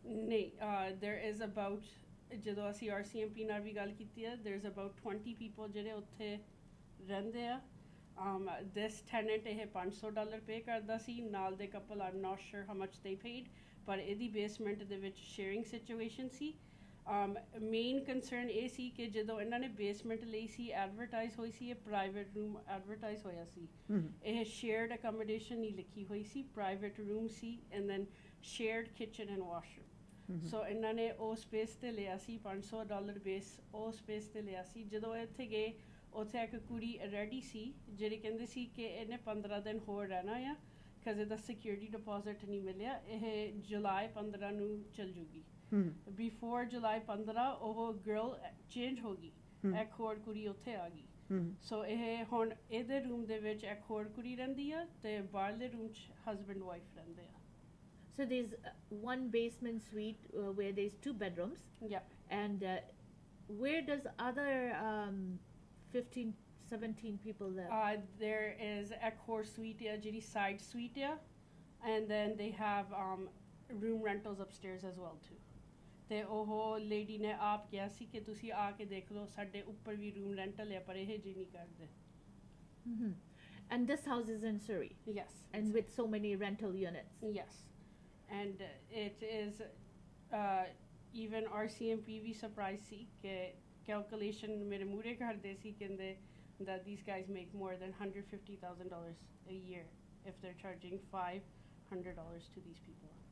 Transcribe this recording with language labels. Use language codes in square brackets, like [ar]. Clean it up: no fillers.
[en] No, there is about, [pa] ਜਦੋਂ ਅਸੀਂ RCMP ਨਾਲ ਵੀ ਗੱਲ ਕੀਤੀ ਹੈ, [en] there's about 20 people [pa] ਜਿਹੜੇ ਉੱਥੇ ਰਹਿੰਦੇ ਆ. This tenant ਇਹ $500 pay ਕਰਦਾ ਸੀ, ਨਾਲ ਦੇ couple [en] I'm not sure how much they paid, [pa] ਪਰ ਇਹਦੀ basement ਦੇ ਵਿੱਚ sharing situation ਸੀ. ਮੇਨ ਕੰਸਰਨ ਇਹ ਸੀ ਕਿ ਜਦੋਂ ਇਹਨਾਂ ਨੇ ਬੇਸਮੈਂਟ ਲਈ ਸੀ ਐਡਵਰਟਾਈਜ਼ ਹੋਈ ਸੀ ਇਹ ਪ੍ਰਾਈਵੇਟ ਰੂਮ ਐਡਵਰਟਾਈਜ਼ ਹੋਇਆ ਸੀ ਇਹ ਸ਼ੇਅਰਡ ਅਕਮੋਡੇਸ਼ਨ ਨਹੀਂ ਲਿਖੀ ਹੋਈ ਸੀ private room ਸੀ [en] and then shared kitchen and washroom [pa] ਸੋ ਇਹਨਾਂ ਨੇ ਉਹ ਸਪੇਸ ਤੇ ਲਿਆ ਸੀ $500 ਬੇਸ ਉਹ ਸਪੇਸ ਤੇ ਲਿਆ ਸੀ ਜਦੋਂ ਇੱਥੇ ਗਏ ਉੱਥੇ ਇੱਕ ਕੁੜੀ ਰੈਡੀ ਸੀ ਜਿਹੜੀ ਕਹਿੰਦੀ ਸੀ ਕਿ ਇਹਨੇ 15 ਦਿਨ ਹੋਰ ਰਹਿਣਾ ਆ ਬਿਕਾਜ਼ ਇਹਦਾ ਸਿਕਿਉਰਿਟੀ ਡਿਪੋਜ਼ਿਟ ਨਹੀਂ ਮਿਲਿਆ ਇਹ ਜੁਲਾਈ 15 ਨੂੰ ਚੱਲ ਜੂਗੀ ਬਿਫੋਰ ਜੁਲਾਈ 15 ਉਹ ਗਰਲ ਚੇਂਜ ਹੋ ਗਈ ਇੱਕ ਹੋਰ ਕੁੜੀ ਉੱਥੇ ਆ ਗਈ ਸੋ ਇਹ ਹੁਣ ਇਹਦੇ ਰੂਮ ਦੇ ਵਿੱਚ ਇੱਕ ਹੋਰ ਕੁੜੀ ਰਹਿੰਦੀ ਆ ਤੇ ਬਾਹਰਲੇ ਰੂਮ 'ਚ ਹਸਬੈਂਡ ਵਾਈਫ ਰਹਿੰਦੇ ਆ [en] So there's one basement suite where there's 2 bedrooms. Yeah. And where does other 15, 17 people live? There is a core suite, a side suite, and then they have room rentals upstairs as well too. [pa] ਤੇ ਉਹ lady ਨੇ ਆਪ ਕਿਹਾ ਸੀ ਕਿ ਤੁਸੀਂ ਆ ਕੇ ਦੇਖ ਲਓ ਸਾਡੇ ਉੱਪਰ ਵੀ ਰੂਮ ਰੈਂਟਲ ਹੈ ਪਰ ਇਹ ਜੀ ਨਹੀਂ ਕਰਦੇ [en] And this house is in Surrey? Yes. And with so many rental units? Yes. And it is even RCMP ਵੀ surprised ਸੀ ਕਿ calculation [pa] ਮੇਰੇ ਮੂਹਰੇ ਕਰਦੇ ਸੀ ਕਹਿੰਦੇ [en] that these guys make more than $150,000 a year if they're charging $500 to these people.